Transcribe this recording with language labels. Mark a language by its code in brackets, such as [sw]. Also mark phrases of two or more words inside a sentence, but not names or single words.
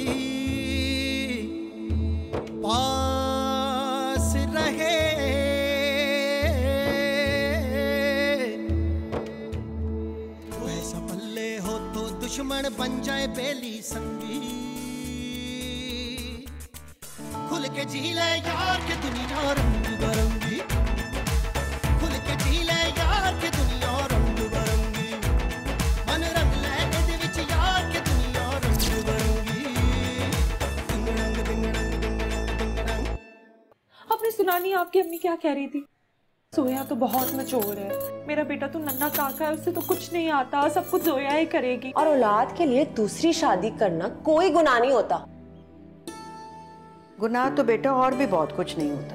[pa] ਪਾਸ ਰਹੇ, ਵੈਸਾ ਪੱਲੇ ਹੋ ਤੋ ਦੁਸ਼ਮਣ ਬਣ ਜਾਏ ਬੇਲੀ ਸੰਗੀ, ਖੁੱਲ੍ਹ ਕੇ ਜੀ ਲੇ ਯਾਰ ਕੇ ਦੁਨੀਆ ਰੰਗ ਬਰੰਗੀ, ਖੁੱਲ੍ਹ ਕੇ ਜੀ ਲੇ ਯਾਰ ਕੇ ਦੁਨੀਆ ਰੰਗ ਬਰੰਗੀ, ਮਨ ਰੰਗ ਲੇ ਇਹਦੇ ਵਿਚ ਯਾਰ ਕੇ ਦੁਨੀਆ ਰੰਗ ਬਰੰਗੀ, ਦਿੰਗ ਰੰਗ ਦਿੰਗ ਰੰਗ ਦਿੰਗ ਰੰਗ ਦਿੰਗ ਰੰਗ। [hi] आपने सुना नहीं आपकी अम्मी क्या कह रही थी? जोया तो बहुत मचोर है, मेरा बेटा तो नन्हा काका है, उससे तो कुछ नहीं आता, सब कुछ जोया ही करेगी। और औलाद के लिए दूसरी शादी करना कोई गुनाह नहीं होता। गुनाह तो बेटा और भी बहुत कुछ नहीं होता।